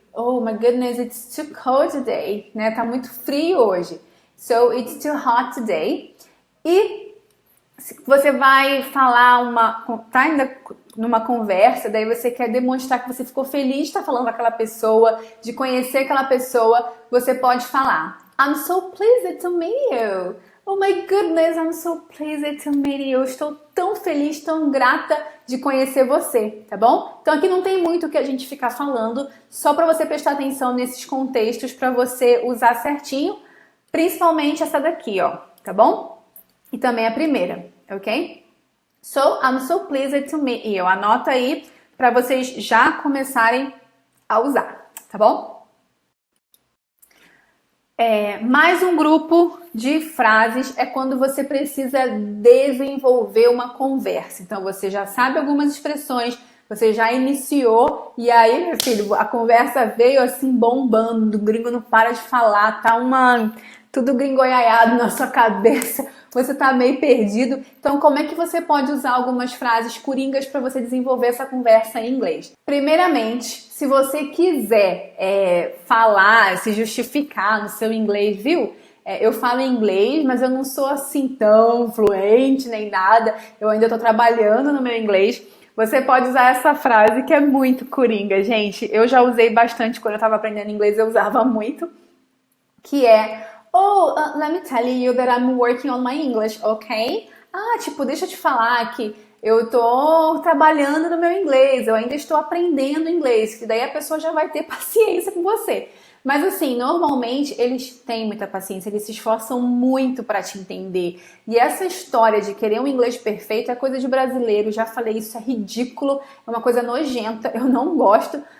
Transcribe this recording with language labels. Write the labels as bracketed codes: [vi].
[en] Oh my goodness, it's too cold today. [pt] Né? Tá muito frio hoje. [en] So, it's too hot today. [pt] E você vai falar tá ainda numa conversa, daí você quer demonstrar que você ficou feliz de estar falando com aquela pessoa, de conhecer aquela pessoa, você pode falar [en] I'm so pleased to meet you. Oh my goodness, I'm so pleased to meet you. [pt] Eu estou tão feliz, tão grata de conhecer você, tá bom? Então aqui não tem muito o que a gente ficar falando, só para você prestar atenção nesses contextos para você usar certinho, principalmente essa daqui, ó, tá bom? E também a primeira, ok? [en] So, I'm so pleased to meet you. [pt] Anota aí para vocês já começarem a usar, tá bom? Mais um grupo de frases é quando você precisa desenvolver uma conversa. Então, você já sabe algumas expressões, você já iniciou e aí, meu filho, a conversa veio assim bombando, o gringo não para de falar, tá tudo gringoiaiado na sua cabeça, você tá meio perdido. Então, como é que você pode usar algumas frases coringas para você desenvolver essa conversa em inglês? Primeiramente, se você quiser falar, se justificar no seu inglês, viu? Eu falo inglês, mas eu não sou assim tão fluente nem nada. Eu ainda tô trabalhando no meu inglês. Você pode usar essa frase que é muito coringa, gente. Eu já usei bastante quando eu tava aprendendo inglês, eu usava muito. Que é... [en] let me tell you that I'm working on my English, ok? [pt] Deixa eu te falar que eu tô trabalhando no meu inglês, eu ainda estou aprendendo inglês, que daí a pessoa já vai ter paciência com você. Mas assim, normalmente eles têm muita paciência, eles se esforçam muito para te entender. E essa história de querer um inglês perfeito é coisa de brasileiro, já falei, isso é ridículo, é uma coisa nojenta, eu não gosto.